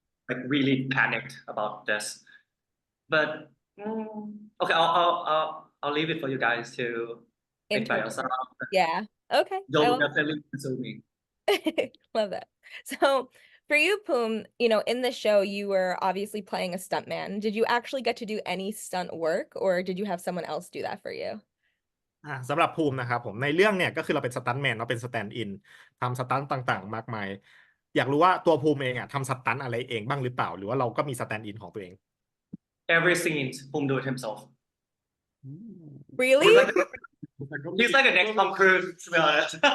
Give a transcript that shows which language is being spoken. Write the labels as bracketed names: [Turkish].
[English] like really panicked about this. But okay, I'll leave it for you guys to think by yourself. Yeah. Okay. Joe will definitely pursue me. Love that. So for you, Poom, in the show, you were obviously playing a stuntman. Did you actually get to do any stunt work or did you have someone else do that for you? [Thai] สำหรับภูมินะครับผมในเรื่องเนี่ยก็คือเราเป็นสตันท์แมนเราเป็นสแตนด์อินทำสตันท์ต่างๆมากมายอยากรู้ว่าตัวภูมิเองทำสตันท์อะไรเองบ้างหรือเปล่าหรือว่าเราก็มีสแตนด์อินของตัวเอง [English] Every scene, Poom do it himself. Really? He's like a next Tom Cruise, to be honest.